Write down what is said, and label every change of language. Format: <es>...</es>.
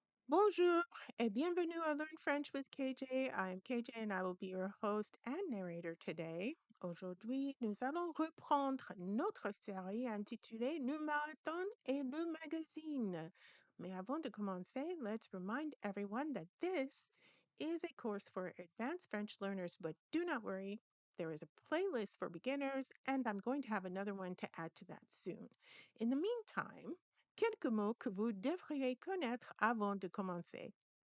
<fr>Bonjour et bienvenue à Learn French with KJ.</fr> <en>I'm KJ and I will be your host and narrator today.</en> <fr>Aujourd'hui, nous allons reprendre notre série intitulée Le Marathon et le Magazine. Mais avant de commencer,</fr> <en>let's remind everyone that this is a course for advanced French learners, but do not worry. There is a playlist for beginners, and I'm going to have another one to add to that soon. In the meantime,</en> <fr>quelques mots que vous devriez connaître avant de commencer.</fr>